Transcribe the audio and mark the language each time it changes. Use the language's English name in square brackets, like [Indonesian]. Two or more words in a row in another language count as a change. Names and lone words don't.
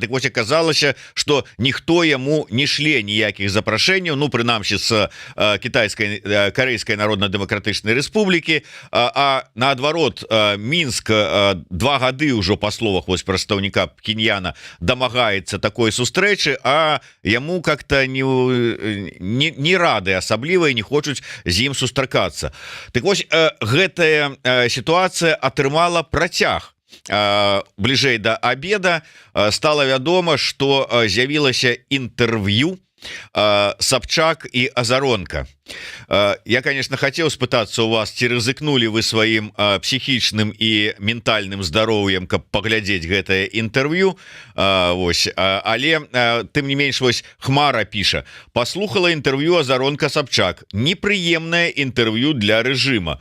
[Belarusian] Так вось аказалася, што ніхто яму не шле ніякіх запрашэнняў, прынамсі з Карэйскай Народна-дэмакратычнай Рэспублікі, а наадварот Мінск 2 гады ўжо па словах вось прадстаўніка Пхеньяна дамагаецца такой сустрэчы, а яму как-то не рады асабліва і не хочуць з ім сустракацца. Так вось, гэтая сітуацыя атрымала працяг. Бліжэй да обеда стала вядома, што з'явілася інтэрв'ю Собчак і Азаронка. Я, [Russian] конечно, хотел [Belarusian] спытацца у вас, ці рызыкнули вы сваім психічным і ментальным здароўем, каб паглядзець гэтае інтэрв'ю. Але тым не менш, вось Хмара піша: паслухала інтэрв'ю Азаронка Собчак, непрыемнае інтэрв'ю для рэжыма.